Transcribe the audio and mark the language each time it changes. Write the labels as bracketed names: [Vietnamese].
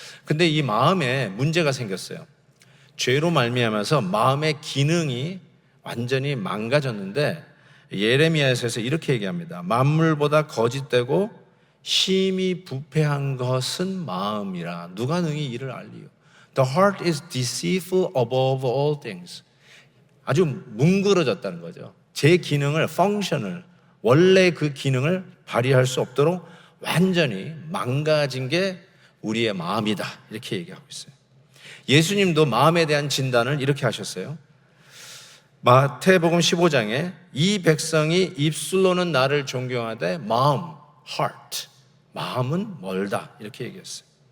[Korean] 근데 이 마음에 문제가 생겼어요. 죄로 말미암아서 마음의 기능이 완전히 망가졌는데 예레미야에서 이렇게 얘기합니다. 만물보다 거짓되고 심히 부패한 것은 마음이라 누가 능히 이를 알리요. [English] The heart is deceitful above all things. [Korean] 아주 뭉그러졌다는 거죠. 제 기능을, 펑션을, 원래 그 기능을 발휘할 수 없도록 완전히 망가진 게 우리의 마음이다. 이렇게 얘기하고 있어요. 예수님도 마음에 대한 진단을 이렇게 하셨어요. 마태복음 15장에 이 백성이 입술로는 나를 존경하되 마음, heart, 마음은 멀다 이렇게 얘기했어요.